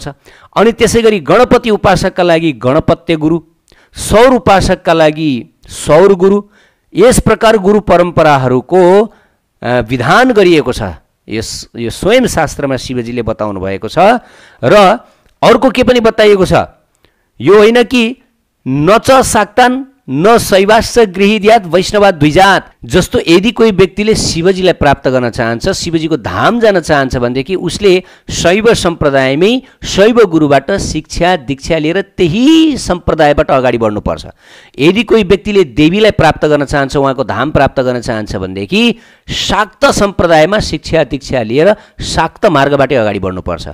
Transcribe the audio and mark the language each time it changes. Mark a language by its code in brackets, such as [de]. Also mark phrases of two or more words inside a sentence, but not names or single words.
[ne] अनि त्यसै गरी गणपति उपासकका लागि गणपत्य गुरु, सौर उपासकका लागि सौर गुरु। यस प्रकार गुरु परम्पराहरूको विधान गरिएको छ। यो स्वयं शास्त्रमा शिवजीले बताउनु भएको छ। र अर्को के पनि बताइएको छ, यो होइन कि [sa] न च शाक्तान न शैवाश्च गृहीद्यात् वैष्णवा द्विजात। [ne] जस्तो यदि कोही व्यक्तिले शिवजीलाई प्राप्त गर्न चाहन्छ, शिवजीको धाम जान चाहन्छ भनेदेखि उसले शैव सम्प्रदायमै शैव गुरुबाट शिक्षा दीक्षा लिएर त्यही सम्प्रदायबाट अगाडि बढ्नुपर्छ। यदि कोही व्यक्तिले देवीलाई प्राप्त गर्न चाहन्छ, उहाँको धाम प्राप्त गर्न चाहन्छ भनेदेखि शाक्त सम्प्रदायमा शिक्षा दीक्षा लिएर शाक्त मार्गबाटै अगाडि बढ्नुपर्छ।